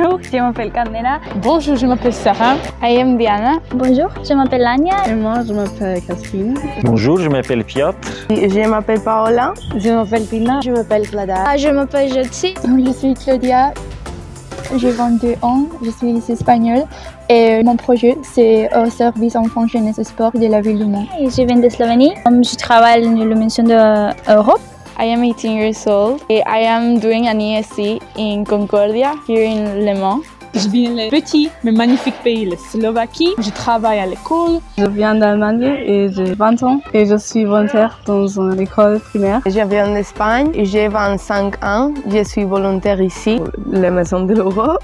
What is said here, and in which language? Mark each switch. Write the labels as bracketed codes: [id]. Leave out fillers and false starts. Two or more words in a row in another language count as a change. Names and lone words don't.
[fr] Je m'appelle Candela. Bonjour, je m'appelle Sarah. [en] I am Diana. [fr] Bonjour, je m'appelle Anya. Et moi, je m'appelle Catherine. Bonjour, je m'appelle Piotr. Je m'appelle Paola. Je m'appelle Pina. Je m'appelle Clara. Je m'appelle Jotsi. Je suis Claudia. J'ai 22 ans, je suis espagnole et mon projet c'est au service enfants, jeunesse et sport de la ville de Mons. Je viens de Slovénie. Je travaille dans le mission d'Europe. [en] I am 18 years old. I am doing an ESC in Concordia, here in Le Mans. [fr] Je viens du petit mais magnifique pays, la Slovaquie. Je travaille à l'école. Je viens d'Allemagne et j'ai 20 ans et je suis volontaire dans une école primaire. Je viens d'Espagne et j'ai 25 ans. Je suis volontaire ici, la Maison de l'Europe.